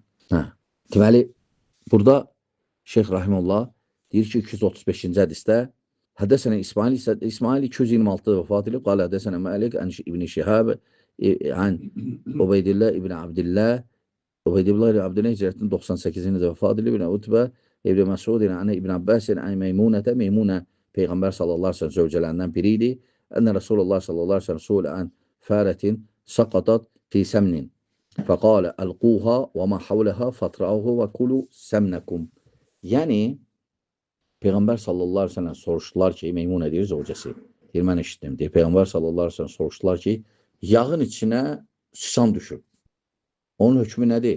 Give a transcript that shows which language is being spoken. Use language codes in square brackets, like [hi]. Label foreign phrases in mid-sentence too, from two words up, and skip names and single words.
[az] Deməli, burada Şeyx Rahimullah deyir ki, 235-ci hədisdə Həddəsənə İsmail 226 vəfat edib, [ar] قال حدثنا [az] Məlik İbn Şihab an Ubeydillah İbn Abdillah hicrətinin 98-ci də vəfat edib, İbn Utbə İbn Məsud İbn Abbas Meymunətə, Meymunə Peyğəmbər [ar] صلى الله عليه وسلم [az] zövcələrindən biri idi. [ar] أن رسول الله صلى الله عليه وسلم سئل عن فأرة سقطت في سمن. فقال ألقوها وما حولها فاطرحوه وكلوا سمنكم. [az] Yəni Peyğəmbər [ar] صلى الله عليه وسلم [az] soruşdular ki, Meymunə deyir zövcəsi. Deyir, mən eşitdim. Deyir, Peyğəmbər [ar] صلى الله عليه وسلم [az] soruşdular ki, yağın içinə sıçan düşüb. Onun hökmü nədir?